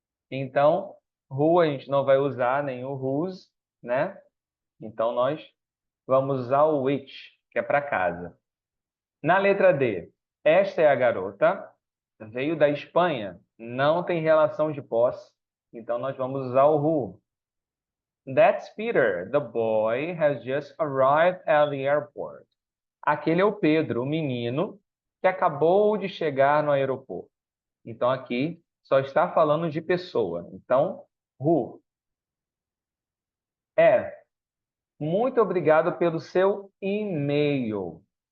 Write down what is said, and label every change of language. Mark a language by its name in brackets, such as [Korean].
[Portuguese] Então, who a gente não vai usar nem o whose, né? Então, nós vamos usar o which, que é para casa. Na letra D, esta é a garota, veio da Espanha, não tem relação de posse, então nós vamos usar o who. [English] That's Peter. The boy has just arrived at the airport. [Portuguese] Aquele é o Pedro, o menino que acabou de chegar no aeroporto. Então aqui só está falando de pessoa. Então, who. É. Muito obrigado pelo seu e-mail.